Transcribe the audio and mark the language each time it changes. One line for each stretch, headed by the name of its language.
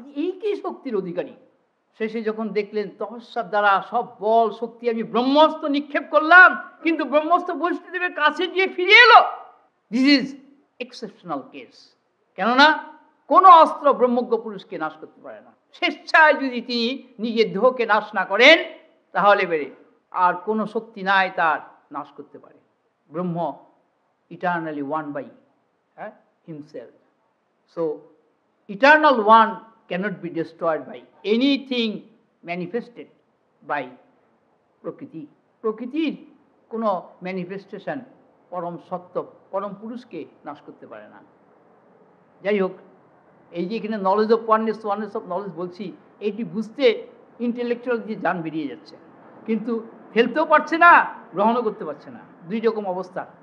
Bangla: এই কি শক্তির অধিকারী? শেষে যখন দেখলেন তপস্যার দ্বারা সব বল শক্তি আমি ব্রহ্মাস্ত্র নিক্ষেপ করলাম, কিন্তু ব্রহ্মাস্ত্র বশিষ্ঠদেবের কাছে গিয়ে ফিরে এলো।
English: This is exceptional case.
Bangla: কেননা কোনো অস্ত্র ব্রহ্মজ্ঞ পুরুষকে নাশ করতে পারে না। স্বেচ্ছায় যদি তিনি নিজের দেহকে নাশ না করেন, তাহলে বেড়ে আর কোনো শক্তি নাই তার নাশ করতে পারে।
English: Brahman eternally one by himself. So eternal one cannot be destroyed by anything manifested by prakriti.
Bangla: প্রকৃতির কোনো ম্যানিফেস্টেশন পরম সত্য, পরম পুরুষকে নাশ করতে পারে না। যাই হোক, এই যে এখানে knowledge of oneness, oneness of knowledge বলছি, এইটি বুঝতে ইন্টেলেকচুয়াল দিয়ে যান বেরিয়ে যাচ্ছে, কিন্তু ফেলতেও পারছে না, গ্রহণও করতে পারছে না। দুই রকম অবস্থা।